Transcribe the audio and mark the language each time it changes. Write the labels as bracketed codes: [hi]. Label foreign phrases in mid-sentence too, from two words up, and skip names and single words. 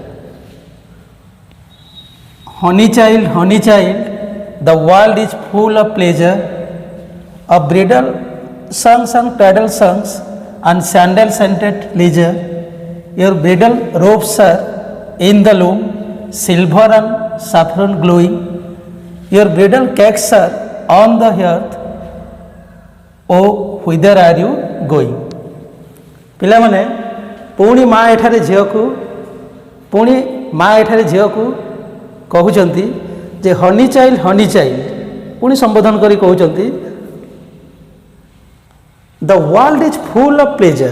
[en] Honey child the world is full of pleasure of bridal songs and cradle songs and sandal scented leisure. Your bridal robes are in the loom silver and saffron glowing. Your bridal cakes are on the hearth. Oh, whither are you going? [or] ପିଲାମାନେ ପୁଣି ମା ଏଠାରେ ଝିଅକୁ କହୁଛନ୍ତି ଯେ [en] honey child [or] ପୁଣି ସମ୍ବୋଧନ କରି କହୁଛନ୍ତି [en] the world is full of pleasure.